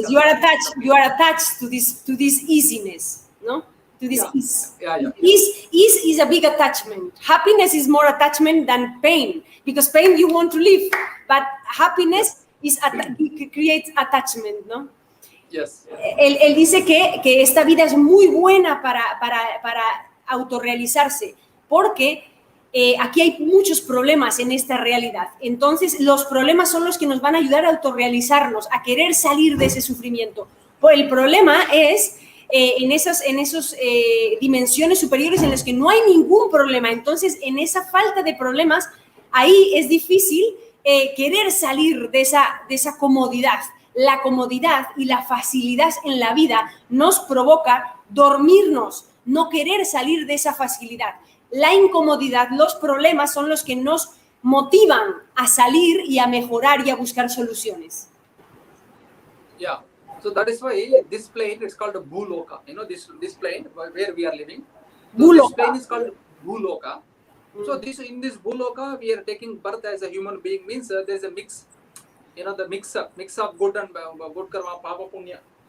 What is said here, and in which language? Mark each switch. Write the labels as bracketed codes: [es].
[en] You are attached to this easiness, no? To this ease. Yeah. Ease is a big attachment. Happiness is more attachment than pain, because pain you want to live, but happiness creates attachment, ¿no? Yes. [es] Él dice que esta vida es muy buena para autorrealizarse, porque aquí hay muchos problemas en esta realidad. Entonces, los problemas son los que nos van a ayudar a autorrealizarnos, a querer salir de ese sufrimiento. El problema es en esas dimensiones superiores en las que no hay ningún problema. Entonces, en esa falta de problemas, ahí es difícil querer salir de esa comodidad. La comodidad y la facilidad en la vida nos provoca dormirnos, no querer salir de esa facilidad. La incomodidad, los problemas son los que nos motivan a salir y a mejorar y a buscar soluciones. [en] Yeah. So that is why this plane is called a Bhuloka. You know, this plane where we are living. So this plane is called Bhuloka. So in this Bhuloka, we are taking birth as a human being, means there's a mix. You know, the mix of good and good karma, papa punya.